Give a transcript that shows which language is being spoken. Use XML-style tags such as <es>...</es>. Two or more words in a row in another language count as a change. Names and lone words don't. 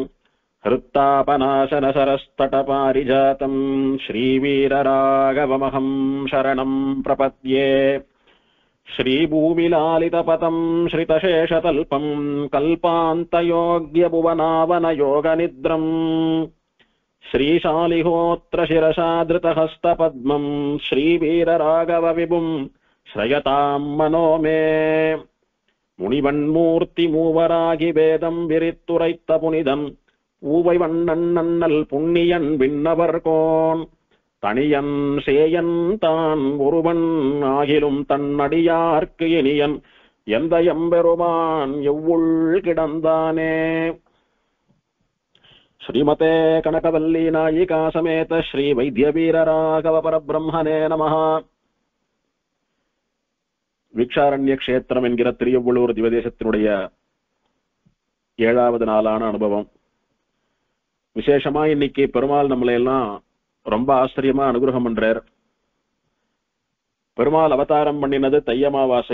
<sa>हृत्तापनाशनसरस्तटपारिजातम् श्रीवीरराघवमहम् शरणम् प्रपद्ये श्रीभूमिलालितपदम् श्रितशेषतल्पम् कल्पान्तयोग्यभुवनावनयोगनिद्रम् श्रीशालिहोत्र शिरसाधृतहस्तपद्मम् श्रीवीरराघवविभुम् श्रयताम् मनो मे</sa> <ta>முனிவன்மூர்த்தி மூவராகி வேதம் விரித்துரைத்த புனிதம் ஊவை வண்ணன் நன்னல் புண்ணியன் விண்ணவர்கோன் தனியன் சேயன் தான் ஒருவன் ஆகிலும் தன்னடியார்க்கு இனியன் எந்த எம்பெருமான் எவ்வுள் கிடந்தானே.</ta> <sa>श्रीमते कनकवल्ली नायिका समेत श्री वैद्यवीरराघव परब्रह्मणे नमः.</sa> <ta>விக்ஷாரண்ய க்ஷேத்திரம் என்கிற திருவள்ளூர் திவதேசத்தினுடைய 7வது நாளான அனுபவம். விசேஷமா இன்னைக்கு பெருமாள் நம்மளை எல்லாம் ரொம்ப ஆச்சரியமா அனுகிரகம் பண்றார். பெருமாள் அவதாரம் பண்ணினது தை அமாவாசை.</ta>